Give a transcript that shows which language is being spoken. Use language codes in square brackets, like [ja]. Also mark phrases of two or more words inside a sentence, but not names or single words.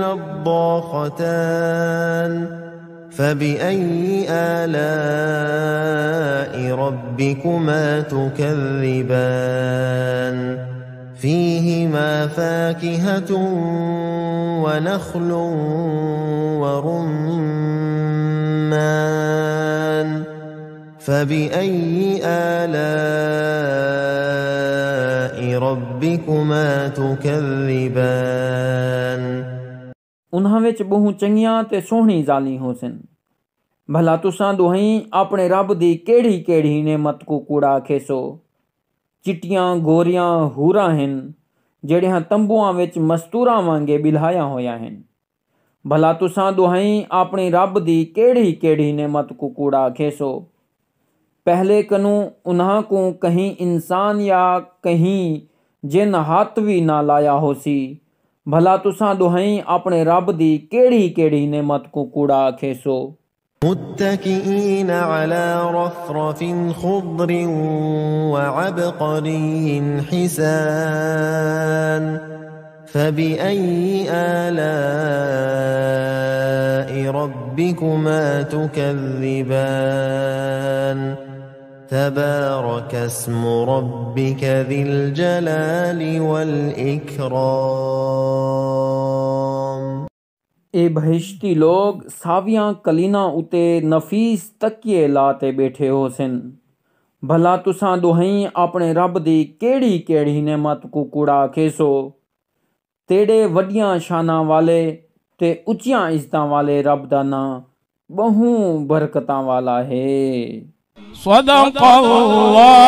[ar] نضاختان فبأي آلاء ربكما تكذبان فيهما فاكهة ونخل ورمان فبأي آلاء ربكما تكذبان [skr] انہاں وچ بہو چنگیاں تے سوہنی ذالی ہو سن. بھلا تساں دوہیں اپنے رب دی کیڑی کیڑی نعمت کو کوڑا آکھیسو. چٹیاں گوریاں حوراں ہن جیڑیاں تنبواں وچ مستوراں وانگے بلہایا ہویا ہن. بھلا تساں دوہیں اپنے رب دی کیڑی کیڑی نعمت کو کوڑا آکھیسو. پہلے کنوں انہاں کو کہیں انسان یا کہیں جن ہاتھ بھی نہ لایا ہو سی. بھلا تساں دوہیں اپنے رب دی کیڑی کیڑی نعمت کو کوڑا آکھیسو. [ar] متكئين على رفرف خضر وعبقري حسان فبأي آلاء ربكما تكذبان تبارك اسم ربك ذي الجلال والإكرام। [skr] اے بہشتی لوگ ساویاں قلینا اتے نفیس تکیے لاتے بیٹھے ہو سن. بھلا تساں دوہیں اپنے رب دی کیڑی کیڑی نعمت کو کوڑا آکھیسو. تیڑے وڈیاں شانا والے تے اچیاں عزتاں والے رب دا ناں بہو برکتاں والا ہے.